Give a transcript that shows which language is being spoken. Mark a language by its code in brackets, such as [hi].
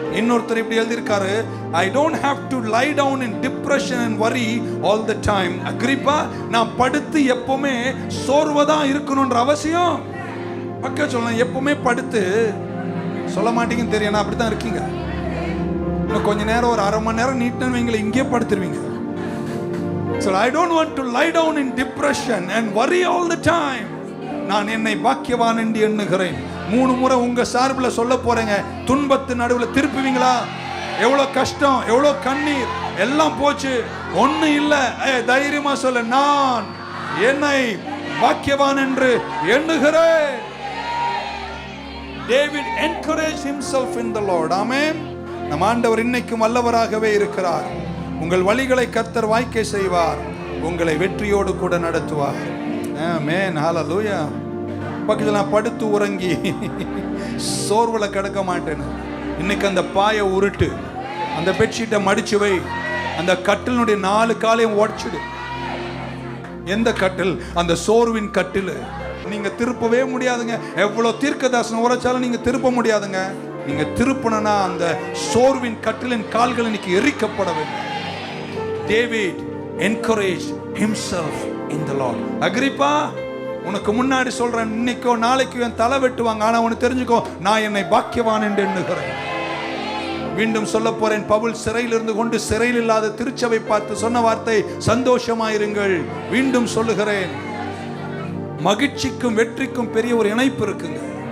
[ta] இன்னொருத்தர் இப்படி எழுதியிருக்காரு, [en] I don't have to lie down in depression and worry all the time. [ta] அக்ரிப்பா, நான் படுத்து எப்பவுமே சோர்வதா இருக்கணும்ன்ற அவசியம் பக்க சொல்லலாம். எப்பவுமே படுத்து சொல்ல மாட்டீங்கன்னு தெரியும், அப்படித்தான் இருக்கீங்க. இன்னும் கொஞ்ச நேரம், ஒரு அரை மணி நேரம் நீட்டினு வைங்கள, இங்கே படுத்துருவீங்க. [en] So I don't want to lie down in depression and worry all the time. [ta] நான் என்னை பாக்கியவான் என்று எண்ணுகிறேன். 3 முறை உங்க சார்பில் சொல்ல போறேங்க. துன்பத்து நடுவில் திருப்புவீங்களா? எவ்வளவு கஷ்டம், எவ்வளவு கண்ணீர் எல்லாம் போச்சு, ஒண்ணு இல்ல, தைரியமா சொல்ல, நான் என்னை பாக்கியவான் என்று எண்ணுகிறேன். [en] David encouraged himself in the Lord. Amen. [ta] நம் ஆண்டவர் இன்னைக்கும் வல்லவராகவே இருக்கிறார். உங்கள் வழிகளை கர்த்தர் வாய்க்கை செய்வார், உங்களை வெற்றியோடு கூட நடத்துவார். ஆமென். ஹல்லேலூயா. பக்கத்துல நான் படுத்து உறங்கி சோர்வுல கிடக்க மாட்டேன். இன்னைக்கு அந்த பாயை உருட்டு, அந்த பெட்ஷீட்டை மடிச்சு வை, அந்த கட்டிலுடைய 4 காலையும் உடைச்சிடு. எந்த கட்டில்? அந்த சோர்வின் கட்டில். நீங்க திருப்பவே முடியாதுங்க. எவ்வளவு தீர்க்கதரிசனம் உரைச்சாலும் நீங்க திருப்ப முடியாதுங்க. நீங்க திருப்பணும்னா அந்த சோர்வின் கட்டிலின் கால்கள் இன்னைக்கு எரிக்கப்பட வேண்டும். [en] David encouraged himself in the Lord. [ta] Agrippa, உனக்கு முன்னாடி சொல்றேன், இன்னைக்கோ நாளைக்கு என் தலை வெட்டுவாங்க, ஆனா உனக்கு தெரிஞ்சுக்கோ, நான் என்னை பாக்கியவான் என்று எண்ணுகிறேன். மீண்டும் சொல்ல போறேன், பவுல் சிறையில் இருந்து கொண்டு சிறையில் இல்லாத திருச்சபை பார்த்து சொன்ன வார்த்தை, சந்தோஷமாயிருங்கள். மீண்டும் சொல்லுகிறேன், மகிழ்ச்சிக்கும் வெற்றிக்கும் பெரிய ஒரு இணைப்பு இருக்குங்க.